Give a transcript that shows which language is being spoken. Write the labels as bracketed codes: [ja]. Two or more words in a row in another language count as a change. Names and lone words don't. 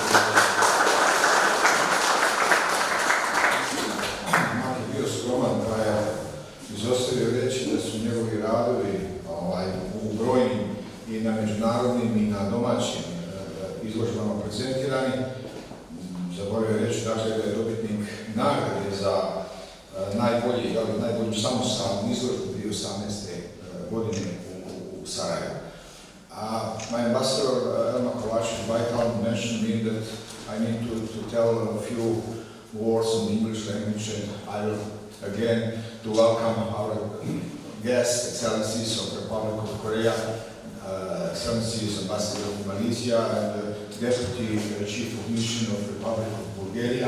[bs] Mak je bio skroman, pa je izostavio reći da su njegovi radovi u brojnim i na međunarodnim i na domaćim izložbama prezentirani. Zaboravio je reći dakle, da je dobitnik nagrade za najbolju samostalnu izložbu 2018. godine u Sarajevu. [en] My ambassador, Elmar Kovačević-Bajkal, mentioned me that I need to tell a few words in the English language, and I will again to welcome our guests, Excellencies of the Republic of Korea, Excellencies Ambassador of Malaysia, and the Deputy Chief of Mission of the Republic of Bulgaria.